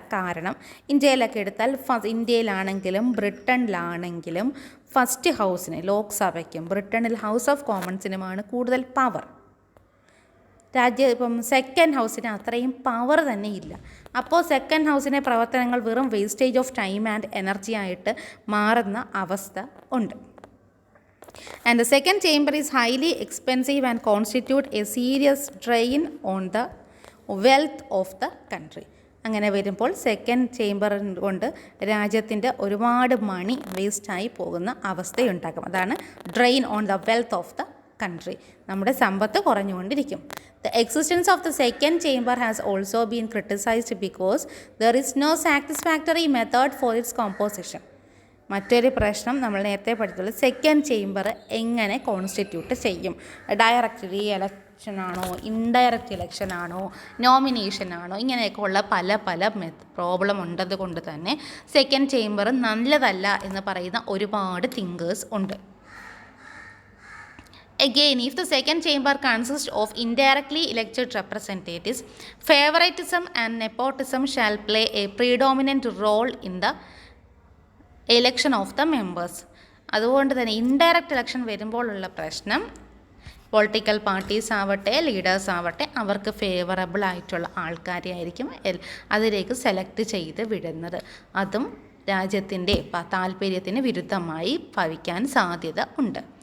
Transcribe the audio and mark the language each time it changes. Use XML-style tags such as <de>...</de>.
<ml>കാരണം ഇന്ത്യയിലൊക്കെ എടുത്താൽ ഇന്ത്യയിലാണെങ്കിലും ബ്രിട്ടനിലാണെങ്കിലും ഫസ്റ്റ് ഹൗസിന്, ലോക്സഭയ്ക്കും ബ്രിട്ടനിൽ ഹൗസ് ഓഫ് കോമൺസിനുമാണ് കൂടുതൽ പവർ. ഇപ്പം സെക്കൻഡ് ഹൗസിന് അത്രയും പവർ തന്നെ ഇല്ല. അപ്പോൾ സെക്കൻഡ് ഹൗസിൻ്റെ പ്രവർത്തനങ്ങൾ വെറും</ml> <en>wastage of time and energy</en> <ml>ആയിട്ട് മാറുന്ന അവസ്ഥ ഉണ്ട്.</ml> <en>And the second chamber is highly expensive and constitute a serious drain on the wealth of the country.</en> <ml>അങ്ങനെ വരുമ്പോൾ സെക്കൻഡ് ചേംബർ കൊണ്ട് രാജ്യത്തിൻ്റെ ഒരുപാട് മണി വേസ്റ്റായി പോകുന്ന അവസ്ഥയുണ്ടാകും.</ml> <en>അതാണ് drain on the wealth of the country.</en> <ml>നമ്മുടെ സമ്പത്ത് കുറഞ്ഞുകൊണ്ടിരിക്കും.</ml> <en>The existence of the second chamber has also been criticized because there is no satisfactory method for its composition.</en> <ml>മറ്റൊരു പ്രശ്നം നമ്മൾ നേരത്തെ പഠിച്ചുള്ള സെക്കൻഡ് ചേംബർ എങ്ങനെ കോൺസ്റ്റിറ്റ്യൂട്ട് ചെയ്യും. ഡയറക്റ്റ് ഇലക്ഷനാണോ, ഇൻഡയറക്റ്റ് ഇലക്ഷനാണോ, നോമിനേഷനാണോ, ഇങ്ങനെയൊക്കെ ഉള്ള പല പ്രോബ്ലം ഉള്ളത് കൊണ്ട് തന്നെ സെക്കൻഡ് ചേംബർ നല്ലതല്ല എന്ന് പറയുന്ന ഒരുപാട് തിങ്കേഴ്സ് ഉണ്ട്.</ml> <en>Again, if the second chamber consists of indirectly elected representatives, favoritism and nepotism shall play a predominant role in the election of the members.</en> <ml>അതുകൊണ്ട് തന്നെ ഇൻഡയറക്റ്റ് ഇലക്ഷൻ വരുമ്പോഴുള്ള പ്രശ്നം, പൊളിറ്റിക്കൽ പാർട്ടീസ് ആവട്ടെ ലീഡേഴ്സ് ആവട്ടെ അവർക്ക് ഫേവറബിൾ ആയിട്ടുള്ള ആൾക്കാരെ ആയിരിക്കും അതിലേക്ക് സെലക്ട് ചെയ്ത് വിടുന്നത്. അതും രാജ്യത്തിൻ്റെ താല്പര്യത്തിന് വിരുദ്ധമായി ഭവിക്കാൻ സാധ്യത ഉണ്ട്.</ml>